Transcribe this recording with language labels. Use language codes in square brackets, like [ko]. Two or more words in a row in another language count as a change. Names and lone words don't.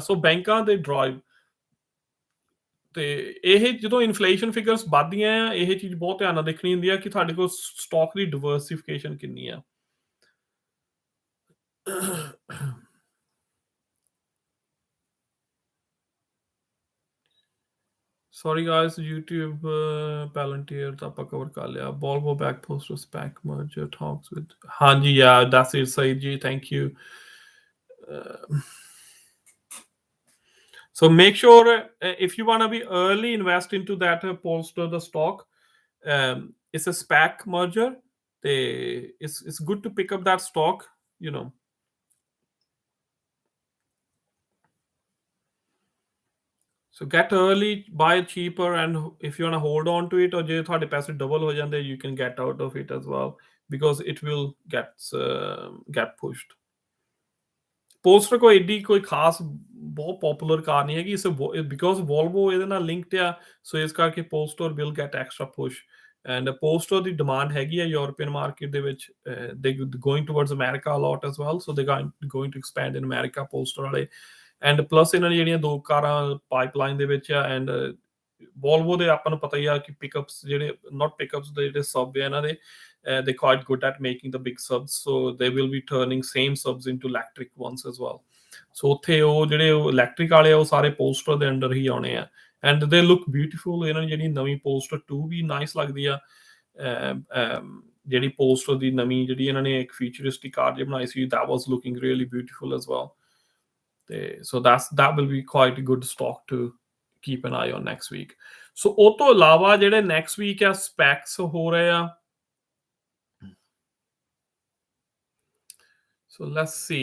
[pa] ਸੋ ਬੈਂਕਾਂ ਦੇ ਡਰਾਈਵ ਤੇ ਇਹ ਜਦੋਂ ਇਨਫਲੇਸ਼ਨ ਫਿਗਰਸ ਵੱਧਦੀਆਂ ਆ, ਇਹ ਚੀਜ਼ ਬਹੁਤ ਧਿਆਨ ਨਾਲ ਦੇਖਣੀ ਹੁੰਦੀ ਆ ਕਿ ਤੁਹਾਡੇ ਕੋਲ ਸਟਾਕ ਦੀ ਡਿਵਰਸਿਫਿਕੇਸ਼ਨ ਕਿੰਨੀ ਆ। [en] sorry guys, [pa] YouTube ਪੈਲੰਟੀਅਰ ਤਾਂ ਆਪਾਂ ਕਵਰ ਕਰ ਲਿਆ। [en] Volvo back poster SPAC merger talks with, ਹਾਂਜੀ yeah, that's it Saeed ji, thank you. So make sure if you want to be early invest into that Polestar the stock. It's a SPAC merger. It's good to pick up that stock, you know. So get early, buy cheaper, and if you want to hold on to it, or [pa] ਜੇ ਤੁਹਾਡੇ ਪੈਸੇ ਡਬਲ ਹੋ ਜਾਂਦੇ, [en] you can get out of it as well, because it will get pushed. [pa] ਪੋਸਟਰ ਕੋਈ ਏਡੀ ਕੋਈ ਖਾਸ ਬਹੁਤ ਪਪੂਲਰ ਕਾਰ ਨਹੀਂ ਹੈਗੀ, ਇਸ ਬਿਕੋਜ਼ ਵੋਲਵੋ ਇਹਦੇ ਨਾਲ ਲਿੰਕਡ ਆ, ਸੋ ਇਸ ਕਰਕੇ [en] Poster will get extra push. [pa] ਐਂਡ ਪੋਸਟਰ ਦੀ ਡਿਮਾਂਡ ਹੈਗੀ ਆ [en] European market [pa] ਦੇ ਵਿੱਚ, [en] they going towards America a lot as well, so they going to expand in America [pa] ਪੋਸਟਰ ਵਾਲੇ। [en] and plus [pa] ਇਹਨਾਂ ਦੀ ਜਿਹੜੀਆਂ 2 ਕਾਰਾਂ ਪਾਈਪਲਾਈਨ ਦੇ ਵਿੱਚ ਆ। ਐਂਡ ਵੋਲਵੋ ਦੇ ਆਪਾਂ ਨੂੰ ਪਤਾ ਹੀ ਆ ਕਿ ਪਿਕਅਪਸ, ਜਿਹੜੇ ਨੋਟ ਪਿਕਅਪਸ ਦੇ ਜਿਹੜੇ ਸਬ ਆ ਇਹਨਾਂ ਦੇ, [en] they're quite good at making the big subs, so they will be turning same subs into electric ones as well. [pa] So ਉੱਥੇ ਉਹ ਜਿਹੜੇ ਇਲੈਕਟ੍ਰਿਕ ਵਾਲੇ ਆ, ਉਹ ਸਾਰੇ ਪੋਸਟਰ ਦੇ ਅੰਡਰ ਹੀ ਆਉਣੇ ਆ। [en] And they look beautiful. [pa] ਇਹਨਾਂ ਦੀ ਜਿਹੜੀ ਨਵੀਂ ਪੋਸਟਰ 2 ਵੀ ਨਾਈਸ ਲੱਗਦੀ ਆ। ਜਿਹੜੀ ਪੋਸਟਰ ਦੀ ਨਵੀਂ ਜਿਹੜੀ ਇਹਨਾਂ ਨੇ ਇੱਕ [en] futuristic car [pa] ਜਿਹੀ ਬਣਾਈ ਸੀ, [en] that was looking really beautiful as well. ਤੇ so that will be quite a good stock to keep an eye on next week. [pa] So ਉਹ ਤੋਂ ਇਲਾਵਾ ਜਿਹੜੇ [en] next week [pa] ਆ SPACs ਹੋ ਰਹੇ ਆ। [en] So let's see.